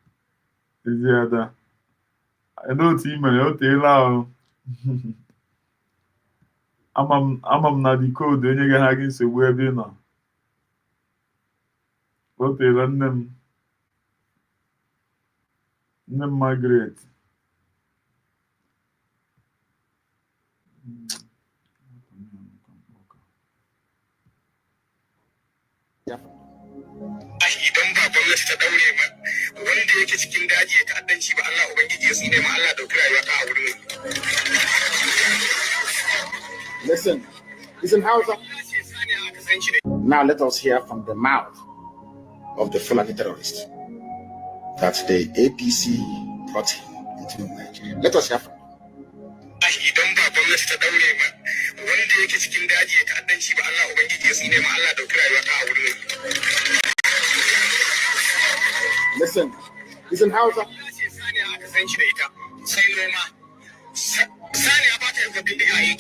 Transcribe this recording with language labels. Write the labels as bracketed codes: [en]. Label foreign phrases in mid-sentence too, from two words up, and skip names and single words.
[ig] Elee otu ị mere? O teela ahụ. Ama m na dị koodu enyeghị ha gị nsogbu ebe ị nọ. O teela nne m Margaret. [ha] Idan ba gwamnati ta daure ma wanda yake cikin daji ya ta'addanci ba, Allah ubangiji ya tsine ma, Allah dauki rayuwa ta a wurin. [en] Listen, Hausa. Now let us hear from the mouth of the Fulani terrorist that the APC brought him into Nigeria. Let us hear from him. [ha] Idan ba gwamnati ta daure ma wanda yake cikin daji ya ta'addanci ba, Allah ubangiji ya tsine ma, Allah dauki rayuwa ta a wurin. [en] Listen, Hausa. [ha] Sai noma. Saniya ba ta yi bindiga yake.